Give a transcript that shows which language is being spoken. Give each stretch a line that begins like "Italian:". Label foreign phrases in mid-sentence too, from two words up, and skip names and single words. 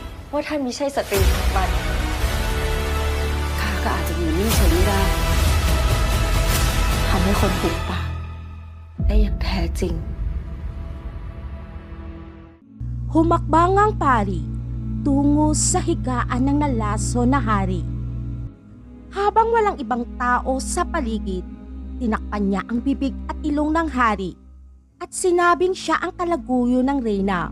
Thai: ว่าท่านมิใช่สตรีของมัน ข้าก็อาจจะอยู่นิ่งเฉยไม่ได้ทำให้คนถูกปากได้อย่างแท้จริง
Filipino: Humakbang ang pari tungo sa higaan ng nalaso na hari. Habang walang ibang tao sa paligid, tinakpan niya ang bibig at ilong ng hari at sinabing siya ang kalaguyo ng reyna.